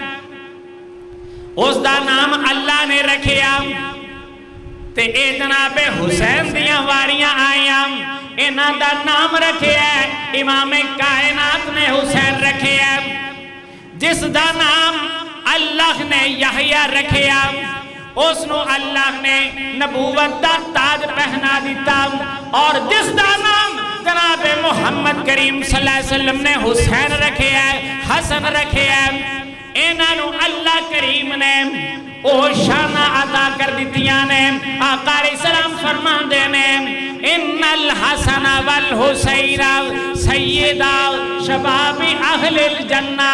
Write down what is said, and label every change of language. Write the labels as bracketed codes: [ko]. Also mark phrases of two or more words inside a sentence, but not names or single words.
[pa] اسدا نام اللہ نے رکھیا تے اے جناب حسین دیاں واریاں آئیاں انہاں دا نام رکھیا امام کائنات نے حسین رکھیا. جس دا نام اللہ نے یحییٰ رکھیا اسنوں اللہ نے نبوت دا تاج پہنا دتا اور جس دا نام جناب محمد کریم [ar] صلى الله عليه وسلم [pa] نے حسین رکھیا حسن رکھیا انہاں اللہ کریم نے او شاناں ادا کر دتیاں نیں. آقا علیہ السلام فرماندے نیں [ar] إن الحسن والحسين سيدا شباب أهل الجنة.